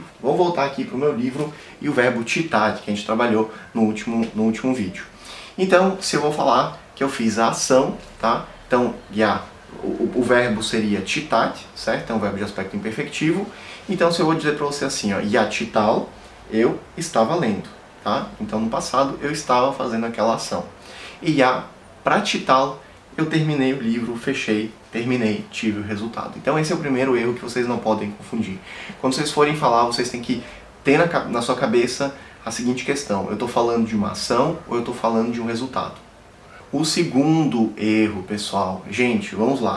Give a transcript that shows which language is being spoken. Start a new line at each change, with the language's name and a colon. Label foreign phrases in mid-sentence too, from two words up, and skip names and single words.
Portuguese: Vou voltar aqui para o meu livro e o verbo читать, que a gente trabalhou no último vídeo. Então, se eu vou falar que eu fiz a ação, tá? Então, o verbo seria читать, certo? É um verbo de aspecto imperfectivo. Então, se eu vou dizer para você assim, ó,
Russian: я читал,
Portuguese: eu estava lendo, tá? Então, no passado, eu estava fazendo aquela ação.
Russian: E я прочитал,
Portuguese: eu terminei o livro, fechei, terminei, tive o resultado. Então, esse é o primeiro erro que vocês não podem confundir. Quando vocês forem falar, vocês têm que ter na sua cabeça a seguinte questão: eu estou falando de uma ação ou eu estou falando de um resultado? O segundo erro, pessoal, gente, vamos lá.